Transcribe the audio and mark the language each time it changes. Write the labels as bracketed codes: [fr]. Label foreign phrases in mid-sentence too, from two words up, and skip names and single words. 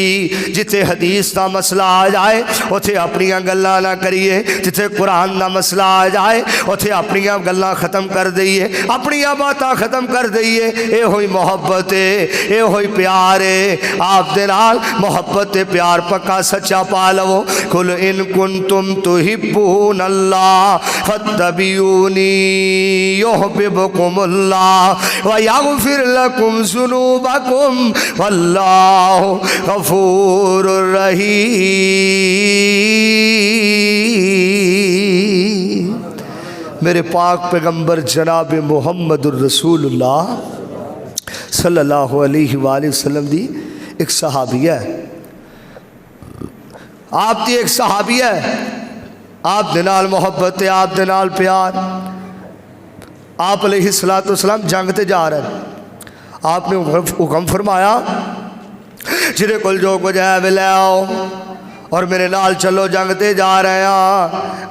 [pa] جتھے حدیث کا مسئلہ آ جائے اوتھے اپنیاں گلاں نہ کریے، جتھے قرآن کا مسئلہ آ جائے اوتھے اپنیاں گلاں ختم کر دیے، اپنیاں باتاں ختم کر دیے. یہ ہوئی محبت ہے، یہ ہوئی پیار ہے. آپ دے نال محبت تے پیار پکا سچا پا لوو. [ar] قل إن كنتم تحبون الله فاتبعوني يحببكم الله ويغفر لكم ذنوبكم والله غفور رحيم. [pa] میرے پاک پیغمبر جناب [ar] محمد رسول الله صلى الله عليه وسلم [pa] دی اک صحابیہ ہے، آپ دی اک صحابیہ ہے، آپ دے نال محبت ہے، آپ دے نال پیار. आप [ar] عليه الصلاة والسلام [pa] جنگ تے جا رہے ہیں، آپنے حکم فرمایا جہدے کول جو کچھ ہے وے لے آؤ اور میرے نال چلو، جنگ تے جا رہے ہیں.